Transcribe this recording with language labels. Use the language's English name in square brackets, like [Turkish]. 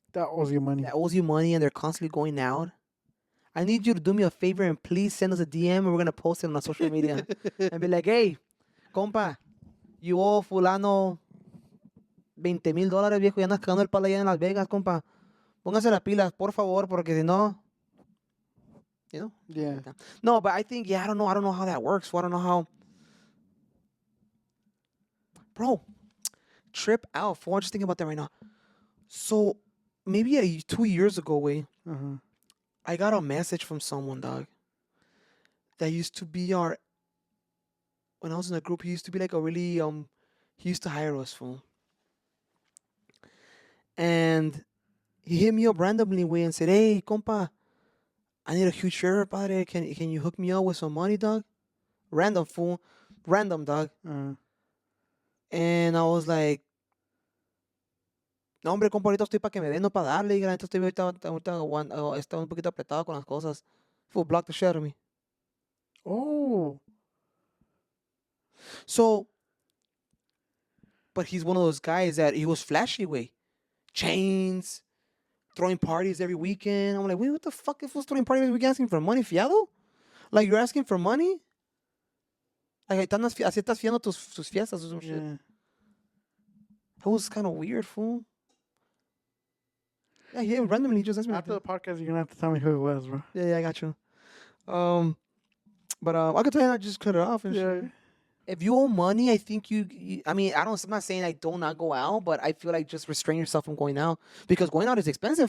[English] That owes you money. that owes you money and they're constantly going out, I need you to do me a favor and please send us a DM and we're gonna post it on our social media and be like, hey, compa, you owe fulano $20,000, viejo, [Spanish] y andas cagando el palo allá en Las Vegas, compa. Póngase las pilas, por favor, porque si no, [English] Yeah. No, but I think, I don't know how that works. I don't know how. Bro, trip out. I'm just thinking about that right now. So maybe 2 years ago, Uh-huh. I got a message from someone, dog, that used to be when I was in a group, he used to be like a really, he used to hire us, fool. And he hit me up randomly, and said, hey, compa, I need a huge favor, padre. Can you hook me up with some money, dog? Random, fool. Random, dog. And I was like, [Spanish] no, hombre, compa, ahorita estoy para que me den, no para darle. Y la neta estoy está un poquito apretado con las cosas. [English] Fool, block the shit out of me. Oh. So, but he's one of those guys that he was flashy, way. Chains, throwing parties every weekend. I'm like, wait, what the fuck? If was throwing parties every weekend asking for money, fiado? Like, you're asking for money? [Spanish] Like, así estás fiando tus fiestas [English] or some shit. Yeah. That was kind of weird, fool. Yeah, he randomly just asked me. After the podcast, you're gonna have to tell me who it was, bro. Yeah, I got you. But I could tell you I just cut it off and shit. If you owe money, I think I mean, I'm not saying like don't not go out, but I feel like just restrain yourself from going out because going out is expensive.